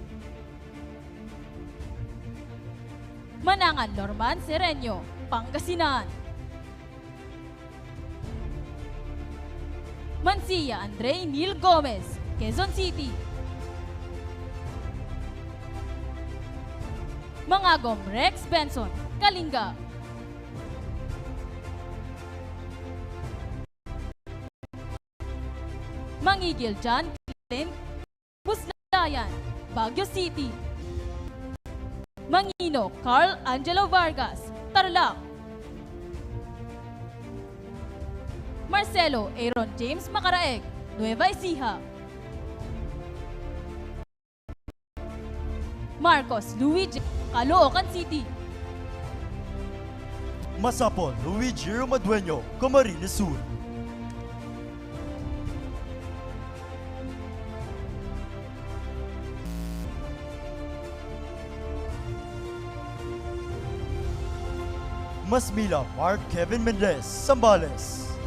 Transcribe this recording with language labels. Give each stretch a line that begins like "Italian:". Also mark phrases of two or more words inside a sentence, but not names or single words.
English: Manangan Lorman Sereño, Pangasinan. Mansilla Andre Neil Gomez, Quezon City. Mangagom Rex Benson, Kalinga. Mangigil John Clint Buslayan, Baguio City. Mangino Carl Angelo Vargas, Tarlac. Marcelo Aaron James Macaraeg, Nueva Ecija. Marcos Louis J. Caloocan City. Masapol Louis Giro Madueño, Camarines Sur. Masmila Mark Kevin Mendez, Zambales.